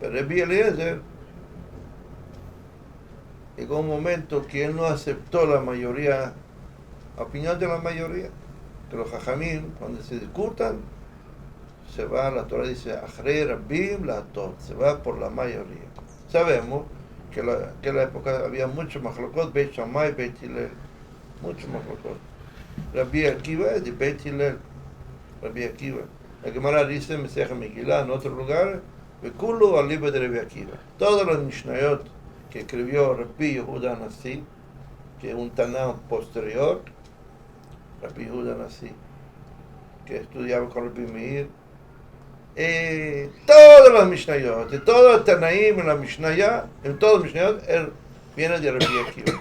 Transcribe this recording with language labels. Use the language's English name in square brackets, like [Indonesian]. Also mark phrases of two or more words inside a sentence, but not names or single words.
[Spanish] Pero Rabbi Eliezer llegó un momento que él no aceptó la mayoría, la opinión de la mayoría. Que los Jajamim, cuando se discutan, se va, la Torah dice, [Hebrew] Achrei Rabbim La'atot, [Spanish] se va por la mayoría. Sabemos que en la época había mucho machlokot, Beit Shammai, Beit Hillel, mucho machlokot. Rabbi Akiva es de Beit Hillel, Rabbi Akiva. La Gemara dice en Mesech Megillah, en otro lugar, Vekulu al libro de Rabbi Akiva. Todos los Mishnayot que escribió Rabbi Yehuda Nasi, que es un Taná posterior, Rabbi Yehuda Nasi, que estudiaba con Rabbi Meir, todos los Mishnayot, de todos los Tanaim en la Mishnayah, en todos los Mishnayot, él viene de Rabbi Akiva.